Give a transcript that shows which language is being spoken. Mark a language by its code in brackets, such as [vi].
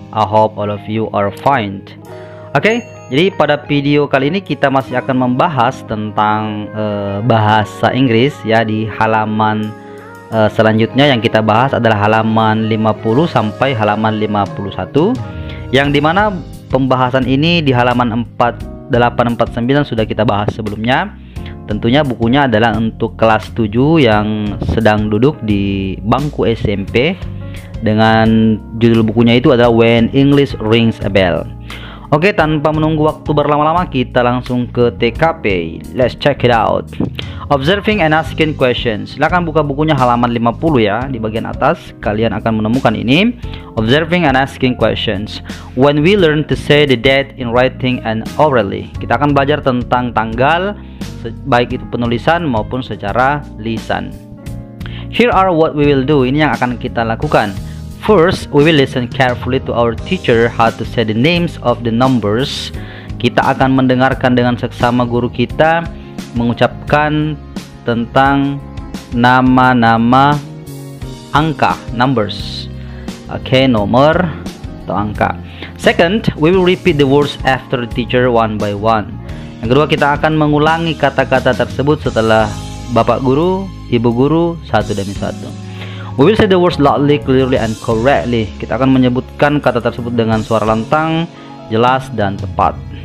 [en] I hope all of you are fine. [id] Oke, jadi pada video kali ini kita masih akan membahas tentang bahasa Inggris ya. Di halaman selanjutnya yang kita bahas adalah halaman 50 sampai halaman 51, yang dimana pembahasan ini di halaman 4849 sudah kita bahas sebelumnya. Tentunya bukunya adalah untuk kelas 7 yang sedang duduk di bangku SMP, dengan judul bukunya itu adalah When English Rings a Bell. Oke, tanpa menunggu waktu berlama-lama kita langsung ke TKP. [en] Let's check it out. Observing and asking questions. [id] Silakan buka bukunya halaman 50 ya. Di bagian atas kalian akan menemukan ini. [en] Observing and asking questions. When we learn to say the date in writing and orally. [id] Kita akan belajar tentang tanggal, baik itu penulisan maupun secara lisan. [en] Here are what we will do. [id] Ini yang akan kita lakukan. [en] First, we will listen carefully to our teacher how to say the names of the numbers. [id] Kita akan mendengarkan dengan seksama guru kita mengucapkan tentang nama-nama angka, numbers. Oke, nomor atau angka. [en] Second, we will repeat the words after the teacher one by one. [id] Yang kedua, kita akan mengulangi kata-kata tersebut setelah bapak guru, ibu guru, satu demi satu. [en] We will say the words loudly, clearly, and correctly. [id] Kita akan menyebutkan kata tersebut dengan suara lantang, jelas, dan tepat.